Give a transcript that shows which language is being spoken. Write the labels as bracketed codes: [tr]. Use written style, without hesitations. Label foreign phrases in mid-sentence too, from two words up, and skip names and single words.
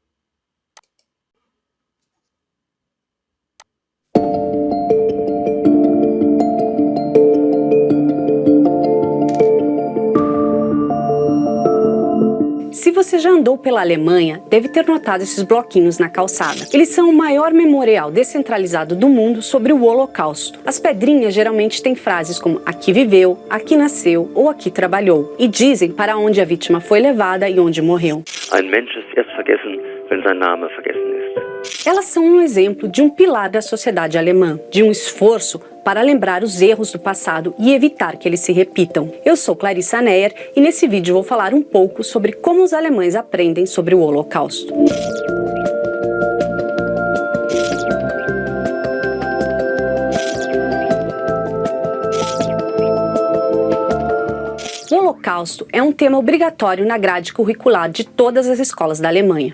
[pt] Se você já andou pela Alemanha, deve ter notado esses bloquinhos na calçada. Eles são o maior memorial descentralizado do mundo sobre o Holocausto. As pedrinhas geralmente têm frases como aqui viveu, aqui nasceu ou aqui trabalhou, e dizem para onde a vítima foi levada e onde morreu. [de] Ein Mensch ist erst vergessen, wenn sein Name vergessen ist. [pt] Elas são um exemplo de um pilar da sociedade alemã, de um esforço para lembrar os erros do passado e evitar que eles se repitam. Eu sou Clarissa Neyer e nesse vídeo vou falar um pouco sobre como os alemães aprendem sobre o Holocausto. O Holocausto é um tema obrigatório na grade curricular de todas as escolas da Alemanha.